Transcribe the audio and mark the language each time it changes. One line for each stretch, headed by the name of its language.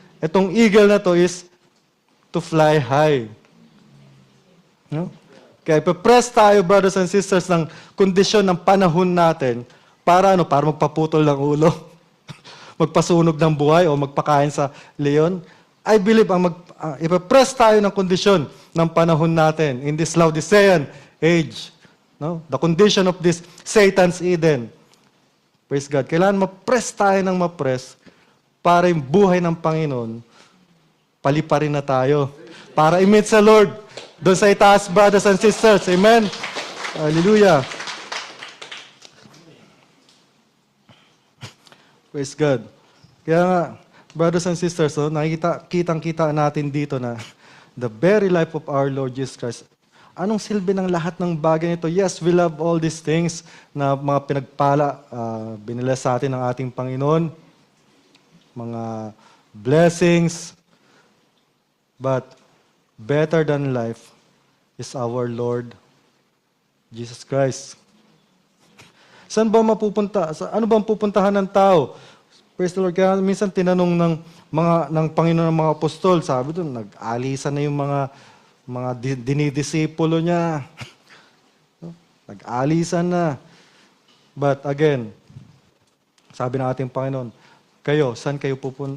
Filipino: Itong eagle na to
English: is to fly high.
Filipino: No? Kaya ipapress tayo,
English: brothers and sisters,
Filipino: ng kondisyon ng panahon natin para magpaputol ng ulo, magpasunog ng buhay o magpakain sa leon.
English: I believe
Filipino: ipapress tayo ng kondisyon ng panahon natin
English: in this Laodicean age.
Filipino: No?
English: The condition of this Satan's Eden. Praise God.
Filipino: Kailangan ma-press tayo ng ma-press para yung buhay ng Panginoon, paliparin na tayo. Para i-meet sa Lord doon sa itaas,
English: brothers and sisters.
Filipino: Amen? Hallelujah.
English: Praise God.
Filipino: Kaya nga,
English: brothers and sisters,
Filipino: kitang-kita natin dito na
English: the very life of our Lord Jesus Christ.
Filipino: Anong silbi ng lahat ng bagay nito?
English: Yes, we love all these things
Filipino: na mga pinagpala, binila sa atin ng ating Panginoon. Mga blessings.
English: But better than life is our Lord Jesus Christ.
Filipino: Saan ba mapupunta? Ano ba ang pupuntahan ng tao?
English: Praise the Lord.
Filipino: Kaya minsan tinanong ng Panginoon ng mga apostol, sabi doon, nag-alisan na yung mga dinidisipulo niya. Nag-alisan na.
English: But again,
Filipino: sabi ng ating Panginoon, kayo, saan kayo pupunta?